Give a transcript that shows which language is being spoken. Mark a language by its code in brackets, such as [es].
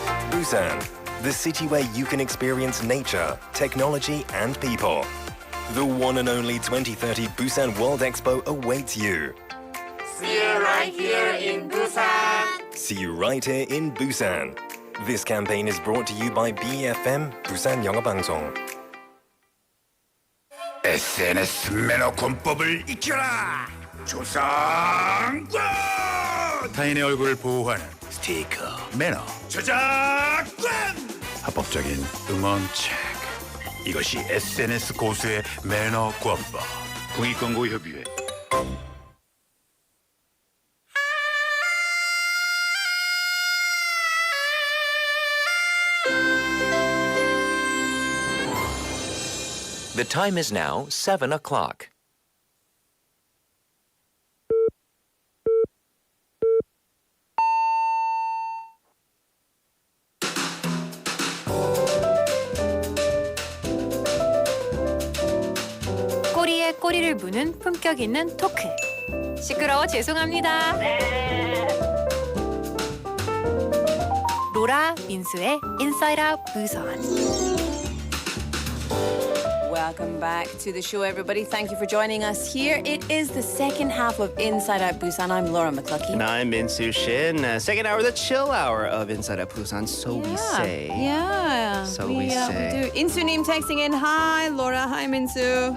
[en] Busan, the city where you can experience nature, technology, and people. The one and only 2030 Busan World Expo awaits you. See you right here in Busan. See you right here in Busan. This campaign is brought to you by BFM, 부산영어방송. [ko] SNS 매너 권법을 익혀라. 조상권. 타인의 얼굴을 보호하는 스티커 매너 저작권. 합법적인 음원 체크. 이것이 SNS 고수의 매너 권법. 국익광고협의회. [en] The time is now 7 o'clock. [ko] 꼬리에 꼬리를 무는 품격 있는 토크. 시끄러워 죄송합니다. 로라 민수의 인사이드 아웃 부산. [en] Welcome back to the show, everybody. Thank you for joining us here. It is the second half of Inside Out Busan. I'm Laura McCluskey. And I'm Minsu Shin. Second hour, the chill hour of Inside Out Busan. So we say. Yeah. So we say. We do. Insu Neem texting in. Hi, Laura. Hi, Minsu.